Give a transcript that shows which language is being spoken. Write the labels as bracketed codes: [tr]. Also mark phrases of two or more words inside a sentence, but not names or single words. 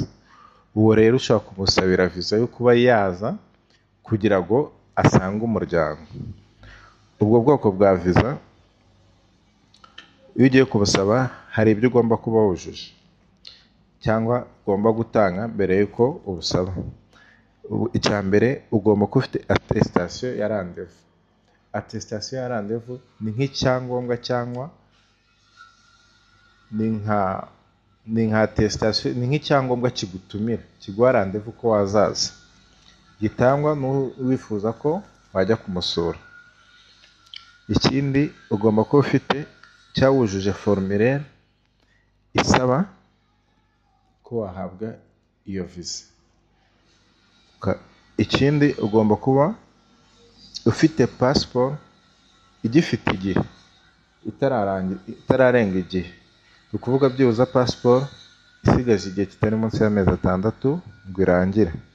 [rw] Uwo rero ushobora kumusabira visa yo kuba yaza kugira ngo asange umuryango. Ubwo bwoko bwa visa iyo ugiye kubusaba hari ibyo ugomba kuba wujuje cyangwa ugomba gutanga mbere y'uko ubusaba. Icya mbere ugomba kuba ufite attestation ya rendez-vous. Attestation ya rendez-vous ni nk'icyangombwa cyangwa ni nka attestation, ni nk'icyangombwa kigutumira, kiguha rendez-vous ko wazaza, gitangwa n'uwifuza ko wajya kumusura. Ikindi ugomba kuba ufite cyangwa wujuje formulaire isaba ko wahabwa iyo visa. Ikindi ugomba kuba ufite passport igifite igihe itararenga igihe, ni ukuvuga byibuze passport isigaje igihe kitari munsi y'amezi 6 ngo irangire.